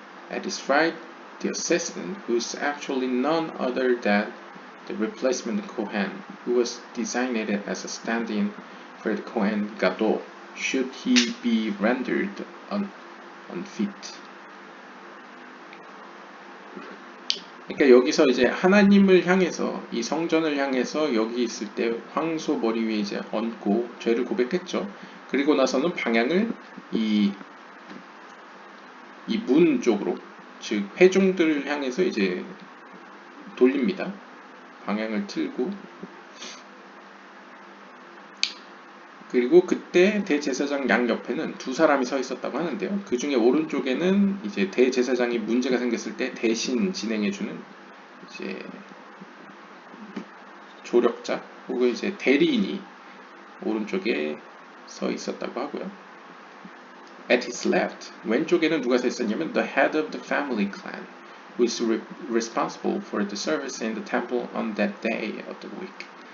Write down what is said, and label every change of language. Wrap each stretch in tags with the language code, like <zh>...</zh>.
<en>At his right, the assistant, who is actually none other than the replacement Kohen, who was designated as a stand-in for the Kohen Gadol, should he be rendered unfit.</en> <ko>그러니까 여기서 이제 하나님을 향해서, 이 성전을 향해서 여기 있을 때 황소 머리 위에 이제 얹고 죄를 고백했죠. 그리고 나서는 방향을 이 문 쪽으로, 즉 회중들을 향해서 이제 돌립니다. 방향을 틀고. 그리고 그때 대제사장 양 옆에는 두 사람이 서 있었다고 하는데요. 그 중에 오른쪽에는 이제 대제사장이 문제가 생겼을 때 대신 진행해주는 이제 조력자 혹은 이제 대리인이 오른쪽에 서 있었다고 하고요.</ko> <en>At his left,</en> <ko>왼쪽에는 누가 서 있었냐면</ko> <en>the head of the family clan, who is responsible for the service in the temple on that day of the week.</en>